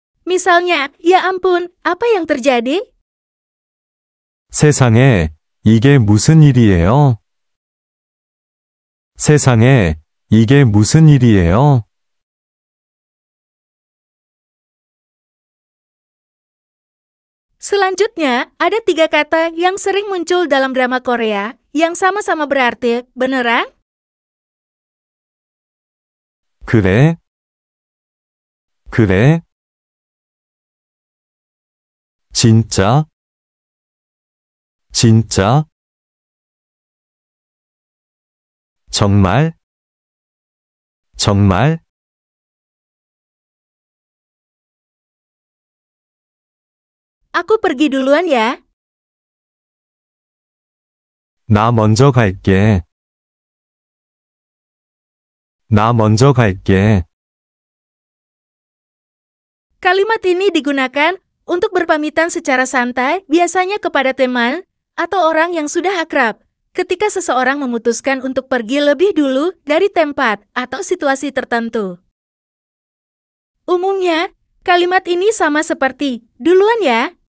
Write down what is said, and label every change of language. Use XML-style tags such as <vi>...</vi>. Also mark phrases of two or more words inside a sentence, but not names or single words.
<id>Misalnya, ya ampun, apa yang terjadi?</id> <ko>세상에, 이게 무슨 일이에요? 세상에, 이게 무슨 일이에요?</ko> <id>Selanjutnya, ada 3 kata yang sering muncul dalam drama Korea yang sama-sama berarti beneran.</id> <ko>그래? 그래? 진짜? 진짜? 정말? 정말?</ko> <id>Aku pergi duluan ya.</id> <ko>나 먼저 갈게. 나 먼저 갈게.</ko> <id>Kalimat ini digunakan untuk berpamitan secara santai, biasanya kepada teman atau orang yang sudah akrab, ketika seseorang memutuskan untuk pergi lebih dulu dari tempat atau situasi tertentu. Umumnya, kalimat ini sama seperti, duluan ya.</id>